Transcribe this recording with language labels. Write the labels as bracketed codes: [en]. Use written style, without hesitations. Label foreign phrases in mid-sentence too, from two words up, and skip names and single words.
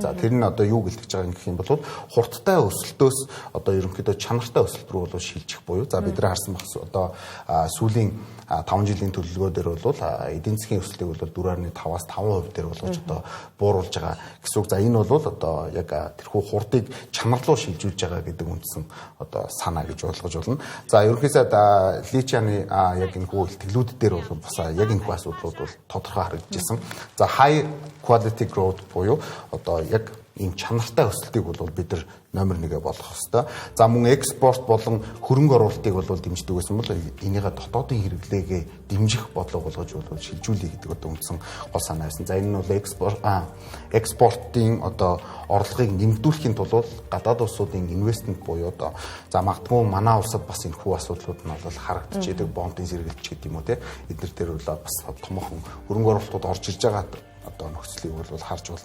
[mn] За тэр нь одоо юу гэлтэж байгаа юм гэх юм бол хурдтай өсөлтөөс одоо ерөнхийдөө чанартай өсөлт рүү бол шилжих буюу за бид нар харсан багс одоо сүүлийн 5 жилийн төлөвлөгөө дээр бол эдийн засгийн өсөлтийг бол 4.5-аас 5% дээр болгож одоо бууруулж байгаа гэсэн үг. За энэ бол одоо яг тэрхүү хурдыг чанар руу шилжүүлж байгаа гэдэг үндсэн одоо санаа гэж ойлгож болно. За ерөнхийдөө Личаны яг энэ хүү илтгэлүүд дээр бол бас яг энэ хүү асуудлууд бол тодорхой харагдчихсан. За [en] high quality growth [mn] буюу одоо яг ийм чанартай өсөлтийг бол бид нар номер 1-гээ болгох ёстой. За мөн экспорт болон хөрөнгө оруулалтыг бол дэмждэг байсан бол энийгээ дотоодын хэрэглээгээ дэмжих бодлого болгож бол шилжүүлэх гэдэг одоо үндсэн гол санаа байсан. За энэ нь бол экспортын одоо орлогыг нэмэгдүүлэхийн тулд гадаад улсуудын инвестмент буюу одоо за магадгүй манай улсад бас энэ хүү асуудлууд нь бол харагдаж идэг бонтын сэргэлт гэдэг юм уу те эдгээр дээр бол бас томоохон хөрөнгө оруулалтууд орж ирж байгаа одоо нөхцөлийг бол харж болно.